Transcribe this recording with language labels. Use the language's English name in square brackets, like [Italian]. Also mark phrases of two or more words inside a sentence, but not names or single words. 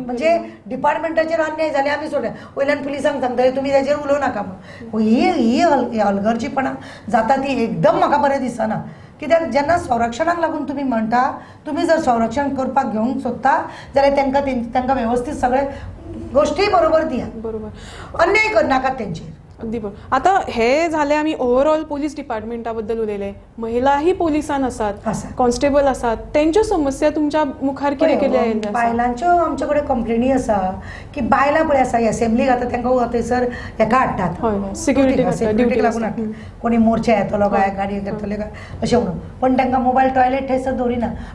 [Konkani] म्हणजे डिपार्टमेंटाचेर अन्याय जाले आमी सोडले, वयल्यान पुलिसांक सांगतले तुमी तेजेर उलोव नाका म्हणून. ही हलगर्जीपणां जाता ती एकदम म्हाका बरें दिसना. कित्याक जेन्ना संरक्षणाक लागून तुमी म्हणटा, तुमी जर संरक्षण करपाक घेवंक सोदता जाल्यार तांकां वेवस्थीत सगळे गोश्टी बरोबर दिया. बरोबर. अन्याय करनाकात तेंचेर. [Marathi] अगदी बरोबर. आता हे झाले आम्ही [English] overall police [Marathi] डिपार्टमेंटा बद्दल उलयले. [Konkani] महिलाही पोलिसान आसात, कॉन्स्टेबल आसात, त्यांच्यो समस्या तुमच्या मुखार कितें केल्या आयिल्ल्यो? बायलांच्यो आमचे कडेन कंप्लेनी आसा की बायलां पळय आसा एसेंब्लीक आतां तांकां थंयसर हेका हाडटात, सिक्युरिटीक लागून हाडटात. कोणी मोर्चा येतलो काय, गाडी येतले काय अशें म्हणून, पण तांकां [English] mobile toilet [Konkani] थंयसर दवरिना.